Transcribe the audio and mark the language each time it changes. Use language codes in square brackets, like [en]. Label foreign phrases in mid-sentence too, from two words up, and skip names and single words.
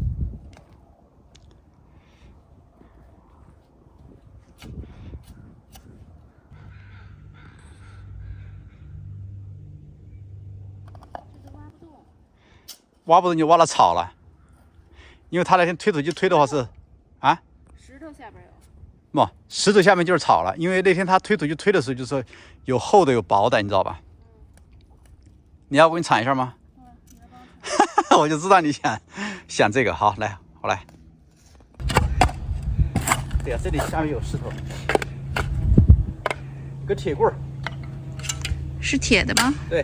[zh] 挖不動就挖到草了，因為他那天推土機推的話是啊，石頭下邊有。不，石頭下面就是草了，因為那天他推土機推的時候就是有厚的有薄的，你知道吧？你要我給你鏟一下嗎？我就知道你想這個。好，來，我來。對啊，這裡下面有石頭，有個鐵棍兒。是鐵的嗎？對。